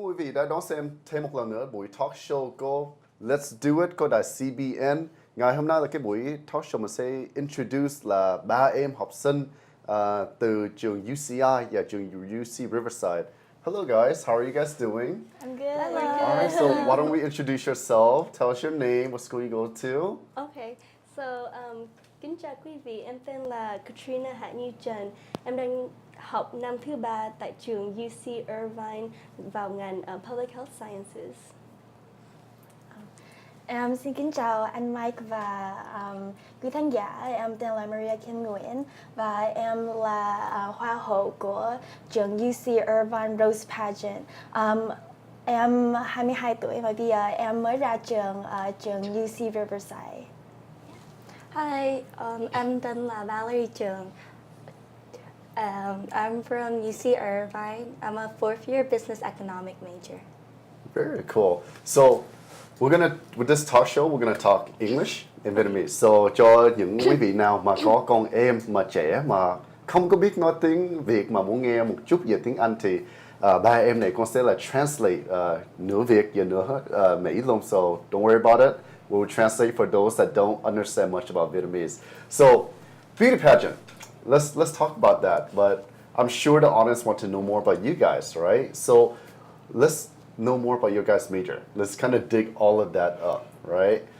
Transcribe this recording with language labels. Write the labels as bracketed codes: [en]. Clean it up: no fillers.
[vi] gì đã đón xem thêm một lần nữa buổi talk show của Let's Do It của đài CBN. Ngày hôm nay là cái buổi talk show mình sẽ introduce là ba em học sinh từ trường UCI và trường UC Riverside. [en] Hello guys, how are you guys doing? I'm good. Hello. Alright, so why don't we introduce yourself? Tell us your name, what school you go to. [vi] Okay, so kính chào quý vị, em tên là Katrina Hạ Như Trần. Em đang học năm thứ 3 tại trường UC Irvine vào ngành Public Health Sciences. Em xin kính chào anh Mike và quý khán giả. Em tên là Maria Kim Nguyễn và em là hoa hậu của trường UC Irvine Rose Pageant. Em 22 tuổi và bây giờ em mới ra trường trường UC Riverside. Hi, em tên là Valerie Trường. [en] I'm from UC Irvine. I'm a fourth year business economic major. Very cool. So with this talk show, we're gonna talk English and Vietnamese. [vi] So cho những quý vị nào mà có con em mà trẻ mà không có biết nói tiếng Việt mà muốn nghe một chút về tiếng Anh thì ba em này con sẽ là translate nửa Việt và nửa Mỹ luôn. [en] So don't worry about it. We'll translate for those that don't understand much about Vietnamese. So beauty pageant. Let's talk about that. But I'm sure the audience want to know more about you guys, right? So let's know more about your guys' major. Let's kind of dig all of that up, right?